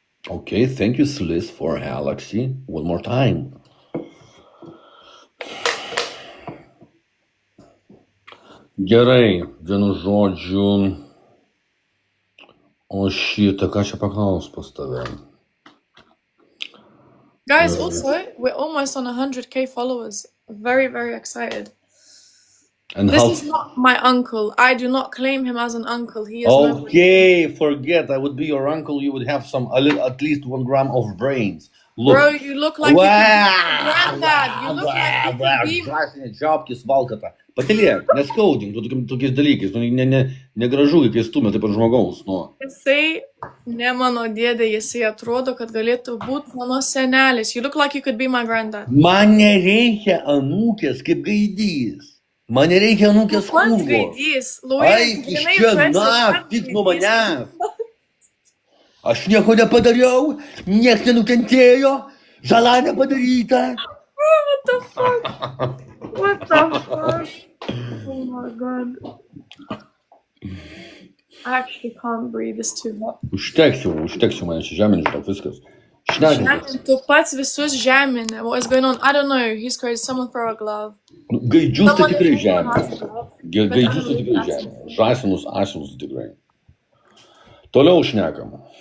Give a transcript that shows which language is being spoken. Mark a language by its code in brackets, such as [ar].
[en] Okay, thank you, Slis, for Galaxy. One more time. [lt] Gerai, vienu žodžiu. O šitą, ką čia paklaus pas tave? [en] Guys, also, we're almost on 100k followers. Very, very excited. And This how... is not my uncle. I do not claim him as an uncle. He is my... Okay, forget. I would be your uncle. You would have at least 1 gram of brains. Look. Bro, you look like you could be granddad. You look like you could be... [lt] Čiapkis valkata. Patylėk, neskaudink tokiais dalykais. Negražu, kai stumia taip pat žmogaus. Jisai, ne mano dėdė, jisai atrodo, kad galėtų būti mano senelis. [en] You look like you could be my granddad. [lt] Man nereikia anūkės kaip gaidys. Man nereikia anūkės Pats kūgo. gaidys. Ai, iš čia, tik nuo manęs. Aš nieko nepadariau, nieks nenukentėjo, žala nepadaryta. [en] What the fuck? What the fuck? Oh my god. I actually can't breathe, it's too hot. [lt] Užteksiu mane čia žemė, žinok, viskas. Šnekėkis. Tu pats visus žeminė. [en] What is going on? I don't know. He's crazy. Someone throw a glove. [lt] Gaidžius tai tikrai žemė. Gaidžius tai tikrai žemė. Žąsinus, asilus tikrai. Toliau šnekam.